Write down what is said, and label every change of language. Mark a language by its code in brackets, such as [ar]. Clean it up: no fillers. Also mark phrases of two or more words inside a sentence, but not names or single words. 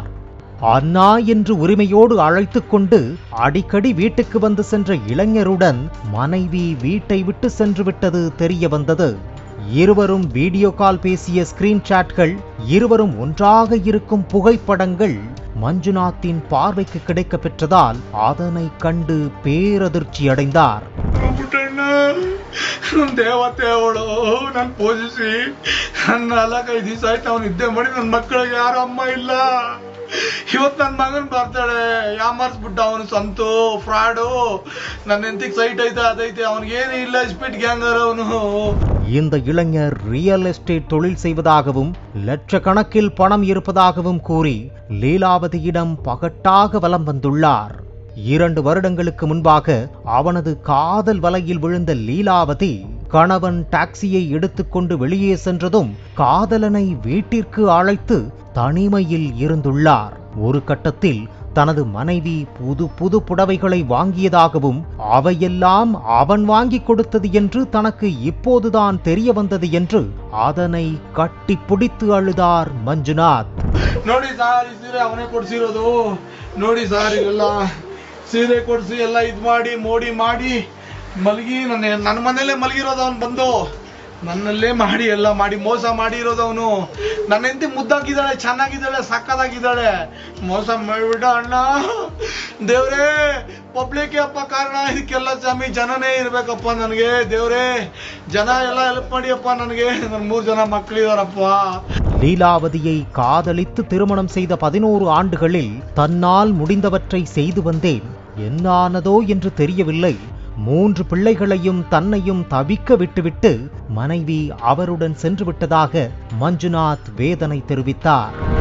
[ta] அண்ணா என்று உரிமையோடு அழைத்துக் கொண்டு அடிக்கடி வீட்டுக்கு வந்து சென்ற இளைஞருடன் மனைவி வீட்டை விட்டு சென்று விட்டது தெரிய வந்தது. இருவரும் வீடியோ கால் பேசிய ஸ்கிரீன்ஷாட்கள், இருவரும் ஒன்றாக இருக்கும் புகைப்படங்கள் மஞ்சுநாத்தின் பார்வைக்கு கிடைக்க பெற்றதால் அதனை கண்டு பேரதிர்ச்சி அடைந்தார். [kn] ದೇವತೆ ಅವಳು ನನ್ನ ಪೂಜಿಸಿ ನನ್ನ 4-5 ದಿವಸ ಆಯ್ತು ಅವನು ನಿದ್ದೆ ಮಾಡಿ. ನನ್ನ ಮಕ್ಕಳಿಗೆ ಯಾರು ಅಮ್ಮ ಇಲ್ಲ. ಇವತ್ತು ನನ್ನ ಮಗನ್ ಬರ್ತಾಳೆ, ಯಾಮಾರ್ಸ್ಬಿಟ್ಟ ಅವನು. ಸಂತು ಫ್ರಾಡು. ನನ್ನ ಹೆಂಡತಿಗೆ ಸೈಟ್ ಐತೆ ಅದೈತೆ, ಅವನಿಗೇನು ಇಲ್ಲ. [en] speed ganger [kn] ಅವನು. [ta] இந்த இளைஞர் [en] real estate [ta] தொழில் செய்வதாகவும் லட்சக்கணக்கில் பணம் இருப்பதாகவும் கூறி லீலாவதியிடம் பகட்டாக வலம் வந்துள்ளார். 2 வருடங்களுக்கு முன்பாக அவனது காதல் வலையில் விழுந்த லீலாவதி கணவன் டாக்ஸியை எடுத்துக்கொண்டு வெளியே சென்றதும் காதலனை வீட்டிற்கு அழைத்து தனிமையில் இருந்துள்ளார். ஒரு கட்டத்தில் தனது மனைவி புது புடவைகளை வாங்கியதாகவும் அவையெல்லாம் அவன் வாங்கி கொடுத்தது என்று தனக்கு இப்போதுதான் தெரிய வந்தது என்று அதனை கட்டி பிடித்து அழுதார் மஞ்சுநாத். [kn] ನೋಡಿ ಸಾರ್, ಈ ಸೀರೆ ಅವನೇ ಕೊಡ್ಸಿರೋದು. ನೋಡಿ ಸಾರ್, ಇವೆಲ್ಲ ಸೀರೆ ಕೊಡ್ಸಿ ಎಲ್ಲ ಇದ್ ಮಾಡಿ ಮೋಡಿ ಮಾಡಿ ಮಲಗಿ ನನ್ನ ಮನೇಲೆ ಮಲಗಿರೋದು. ಅವನು ಬಂದು ನನ್ನಲ್ಲೇ ಮಾಡಿ ಎಲ್ಲ ಮಾಡಿ ಮೋಸ ಮಾಡಿರೋದು ಅವನು. ನನ್ನ ಹೆಂಡತಿ ಮುದ್ದಾಗಿದ್ದಾಳೆ, ಚೆನ್ನಾಗಿದ್ದಾಳೆ, ಸಕ್ಕದಾಗಿದ್ದಾಳೆ. ಮೋಸ ಮಾಡ್ಬಿಡ ಅಣ್ಣ. ದೇವ್ರೇ, ಪಬ್ಲಿಕ್ ಅಪ್ಪ ಕಾರಣ, ಇದಕ್ಕೆಲ್ಲ ಸ್ವಾಮಿ ಜನನೇ ಇರ್ಬೇಕಪ್ಪ ನನಗೆ. ದೇವ್ರೇ, ಜನ ಎಲ್ಲ ಹೆಲ್ಪ್ ಮಾಡಿಯಪ್ಪ ನನಗೆ. ನನ್ನ 3 ಜನ ಮಕ್ಕಳಿದಾರಪ್ಪ. [ta] லீலாவதியை காதலித்து திருமணம் செய்த 11 ஆண்டுகளில் தன்னால் முடிந்தவற்றை செய்து வந்தேன். என்னானதோ என்று தெரியவில்லை. 3 பிள்ளைகளையும் தன்னையும் தவிக்க விட்டுவிட்டு மனைவி அவருடன் சென்று விட்டதாக மஞ்சுநாத் வேதனை தெரிவித்தார்.